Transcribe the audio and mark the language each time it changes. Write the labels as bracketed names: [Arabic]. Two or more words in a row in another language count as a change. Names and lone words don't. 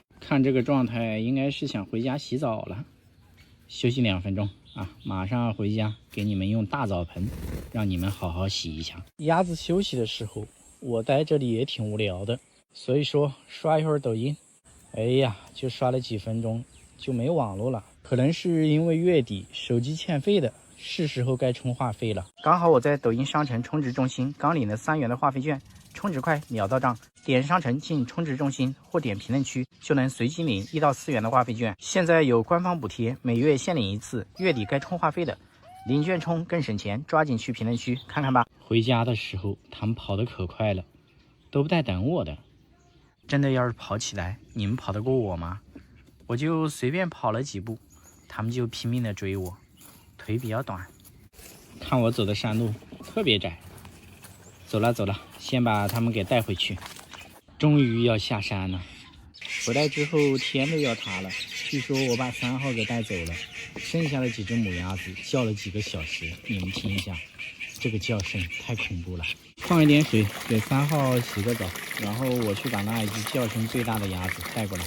[Chinese] 看這個狀態，應該是想回家洗澡了。休息2分鐘啊，馬上回家給你們用大澡盆，讓你們好好洗一下。鴨子休息的時候，我待這裡也挺無聊的，所以說刷一會兒抖音。哎呀，就刷了幾分鐘就沒網絡了，可能是因為月底手機欠費的，是時候該充話費了。剛好我在抖音商城充值中心剛領了3元的話費券，充值快秒到賬，點商城進充值中心或點評論區就能隨機領1到4元的話費券。現在有官方補貼，每月限領1次，月底該充話費的領券充更省錢，抓緊去評論區看看吧。回家的時候他們跑得可快了，都不帶等我的。真的要是跑起來，你們跑得過我嗎？我就隨便跑了幾步，他們就拼命的追我，腿比較短，看我走的山路特別窄。走了走了，先把他們給帶回去。終於要下山了，回來之後天都要塌了。據說我把3號給帶走了，剩下的幾隻母鴨子叫了幾個小時，你們聽一下，這個叫聲太恐怖了。放一點水給3號洗個澡，然後我去把那一隻叫聲最大的鴨子帶過來。